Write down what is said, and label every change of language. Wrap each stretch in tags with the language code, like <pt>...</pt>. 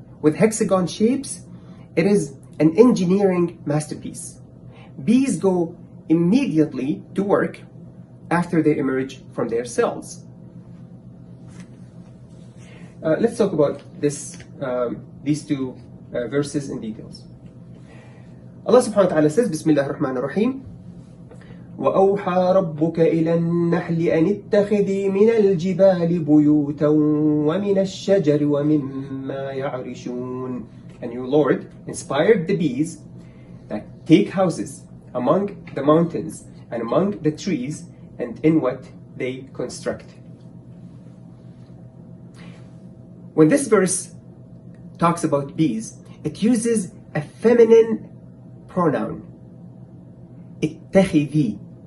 <en>With hexagon shapes, it is an engineering masterpiece. Bees go immediately to work after they emerge from their cells. Let's talk about these 2 verses in details.</en> <ar>Allah subhanahu wa ta'ala says, Bismillah ar-Rahman ar-Rahim, وَأَوْحَى رَبُّكَ إِلَى النَّحْلِ أَنِ اتَّخِذِي مِنَ الْجِبَالِ بُيُوتًا وَمِنَ الشَّجَرِ وَمِمَّا يَعْرِشُونَ.</ar> <en>And your Lord inspired the bees that take houses among the mountains and among the trees and in what they construct. When this verse talks about bees, it uses a feminine pronoun, اتخذي.</en>